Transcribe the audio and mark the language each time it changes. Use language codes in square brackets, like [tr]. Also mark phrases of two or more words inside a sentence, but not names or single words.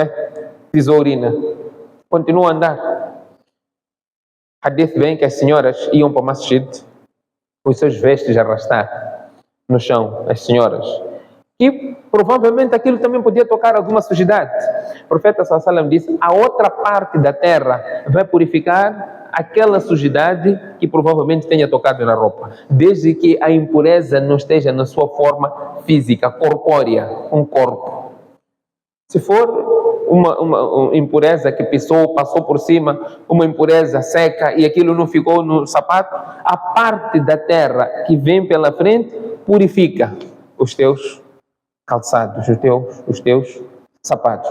[pt] Pisou urina, continua a andar. Hadith vem que as senhoras iam para o masjid com os seus vestes a arrastar no chão, as senhoras. E provavelmente aquilo também podia tocar alguma sujidade. O profeta [ar] صلى الله عليه وسلم [pt] disse, a outra parte da terra vai purificar aquela sujidade que provavelmente tenha tocado na roupa, desde que a impureza não esteja na sua forma física, corpórea, um corpo. Se for uma impureza que passou por cima, uma impureza seca e aquilo não ficou no sapato, a parte da terra que vem pela frente purifica os teus calçados, os teus sapatos.